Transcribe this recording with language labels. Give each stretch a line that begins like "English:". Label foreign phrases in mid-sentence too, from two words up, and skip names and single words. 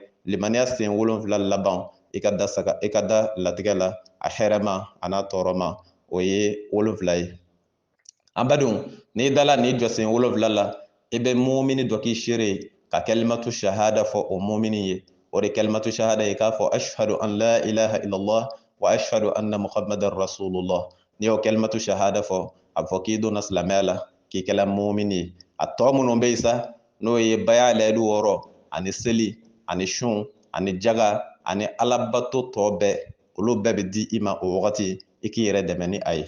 Bambara: Limaniya sen 7 laban, i ka da latigɛ la, a hɛrɛma a n'a tɔɔrɔma, o ye 7 ye. An badenw, n'i dala ni jɔ sen 7 la, i bɛ mumini dɔ k'i seere ka
Arabic: كلمة الشهادة
Bambara: fɔ o mumini ye. O de
Arabic: كلمة الشهادة
Bambara: ye k'a fɔ
Arabic: أشهد أن لا إله إلا الله وأشهد أن محمدا رسول الله.
Bambara: N'i y'o
Arabic: كلمة الشهادة
Bambara: fɔ, a bɛ fɔ k'i donna silamɛya la, k'i kɛla mumini ye. A tɔ minnu bɛ yen sa, n'o ye baya layidu 6 ani seli ani sun ani jaga ani alabato tɔ bɛɛ, olu bɛɛ bɛ di i ma o wagati, i k'i yɛrɛ dɛmɛ ni a ye.